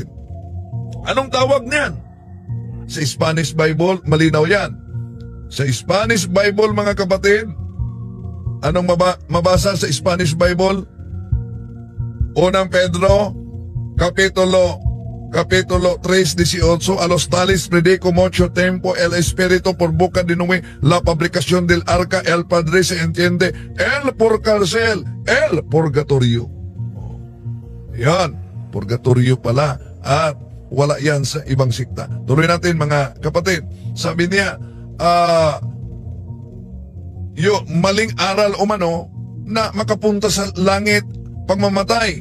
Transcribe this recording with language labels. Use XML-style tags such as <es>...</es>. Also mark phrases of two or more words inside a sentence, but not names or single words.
<tl>Anong tawag niyan? Sa</tl> <en>Spanish Bible,</en> <tl>malinaw yan. Sa</tl> <en>Spanish Bible,</en> <tl>mga kapatid, anong mabasa sa</tl> <en>Spanish Bible?</en> <tl>Unang Pedro, Kapitulo 3:18,</tl> <es>a los tales predico mucho tiempo el Espíritu por boca de Noé la fabricación del arca, el Padre se entiende, el purgatorio, el purgatorio.</es> <tl>Yan, purgatorio pala, at wala yan sa ibang sikta. Tuloy natin, mga kapatid. Sabi niya, yung maling aral umano na makapunta sa langit pagmamatay.</tl>